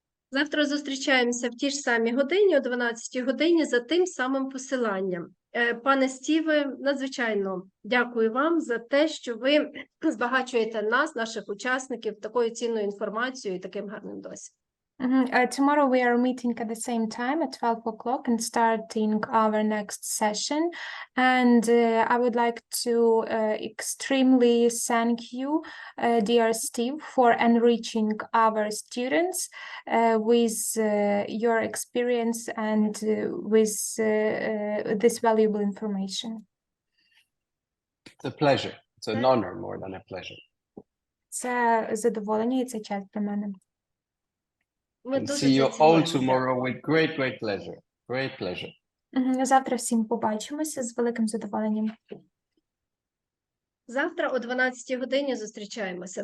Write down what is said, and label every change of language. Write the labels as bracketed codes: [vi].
[uk] Завтра зустрічаємося в тій ж самій годині, о 12-й годині, за тим самим посиланням. Пане Стіве, надзвичайно дякую вам за те, що ви збагачуєте нас, наших учасників, такою цінною інформацією і таким гарним досвідом. [en] Tomorrow we are meeting at the same time at 12 o'clock and starting our next session. And I would like to extremely thank you, dear Steve, for enriching our students with your experience and with this valuable information. It's a pleasure. It's an honor more than a pleasure. [uk] Це задоволення і це честь для мене. [en] And see you all tomorrow with great pleasure. Great pleasure. [uk] Завтра всім побачимося з великим задоволенням. Завтра о 12-й годині зустрічаємося.